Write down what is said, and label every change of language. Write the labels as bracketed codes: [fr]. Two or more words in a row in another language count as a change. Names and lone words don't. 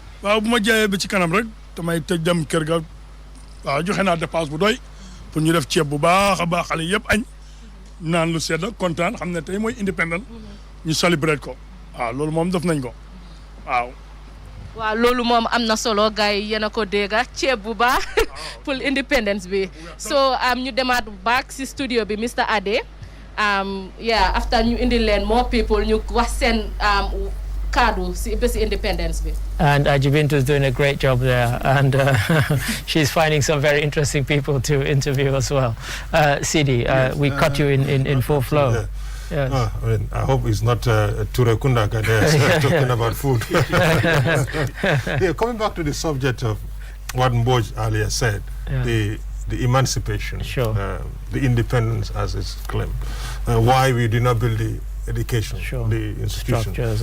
[wo] waaw bu ma jaayee ba ci kanam rek damay tëj dem kër ga waaw joxe naa dépense bu doy pour ñu def ceeb bu baax a baax xale yëpp añ naan lu sedd kontaan xam ne tey mooy independent ñu célébrer ko. waaw loolu moom def nañ ko waaw. waaw loolu moom am na solo gars yi yéen a ko dégga ceeb bu baax pour independence bi so ñu demaat back si studio bi Mr Ade after ñu indi leen [en] more people [wo] ñu wax seen kaddu si bési independence bi. [en] And Ajibintu is doing a great job there, and she's finding some very interesting people to interview as well. Sidi, we caught you in full flow. Yeah. Yes. I mean, I hope it's not Ture Kundaka there talking about food. Yeah, coming back to the subject of what Mboj earlier said, the emancipation, the independence as it's claimed, why we did not build the education, the institutions.